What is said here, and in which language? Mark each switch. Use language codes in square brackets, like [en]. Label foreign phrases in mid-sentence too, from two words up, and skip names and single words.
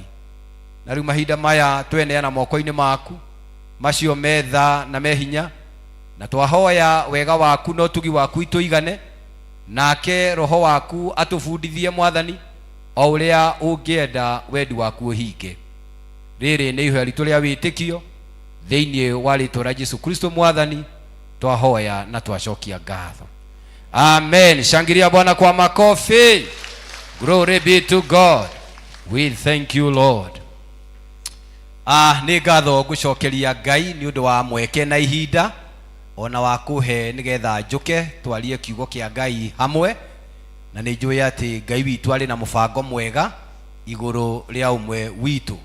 [ki] Na riu mahinda maya tweneana moko-ini maku macio metha na mehinya, na twahoya wega waku no tugi waku ituigane, nake roho waku atubundithie Mwathani o uria ungienda wendi waku uhinge. Riri ni ihoya ritu ria witikio thiini wa ritwa ria Jesu Kristo Mwathani twahoya na twacokia ngatho. Amen. [sw] Shangilia Bwana kwa makofi. [en] Glory be to God. We thank you Lord. [ki] Ni ngatho ngucokeria Ngai ni undu wa mweke na ihinda ona wa kuhe nigetha njuke twarie kiugo kia Ngai hamwe, na ni njui ati Ngai witu ari na mubango mwega iguru ria umwe witu.